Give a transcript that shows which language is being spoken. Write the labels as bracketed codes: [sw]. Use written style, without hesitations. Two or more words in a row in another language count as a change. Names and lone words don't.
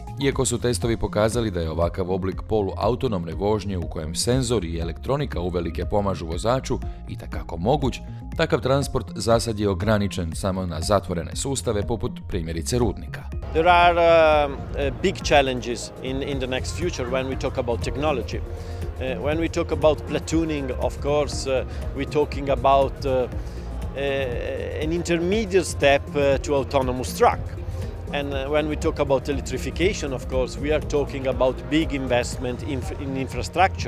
[hr] Iako su testovi pokazali da je ovakav oblik poluautonomne vožnje u kojem senzori i elektronika uvelike pomažu vozaču itekako moguć, takav transport zasad je ograničen samo na zatvorene sustave poput primjerice rudnika. [en] There are big challenges in the next future when we talk about technology. When we talk about platooning, of course, we're talking about an intermediate step to autonomous truck. And when we talk about electrification, of course, we are talking about big investment in infrastructure.